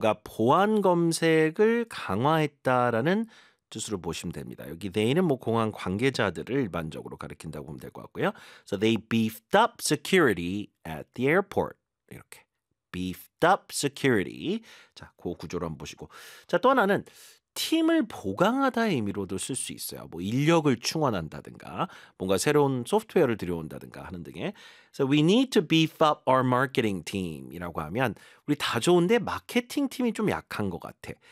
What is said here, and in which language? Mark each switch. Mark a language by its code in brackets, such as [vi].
[ko] 가 보안 검색을 강화했다라는 뜻으로 보시면 됩니다. 여기 they는 뭐 공항 관계자들을 일반적으로 가리킨다고 보면 될것 같고요. [en] So they beefed up security at the airport. [ko] 이렇게 [en] beefed up security. [ko] 자, 그 구조를 한번 보시고. 자, 또 하나는 팀을 보강하다의 의미로도 쓸수 있어요. 뭐 인력을 충원한다든가 뭔가 새로운 소프트웨어를 들여온다든가 하는 등의. [en] So we need to beef up our marketing team [ko] 이라고 하면 우리 다 좋은데 마케팅 팀이 좀 약한 것 같아.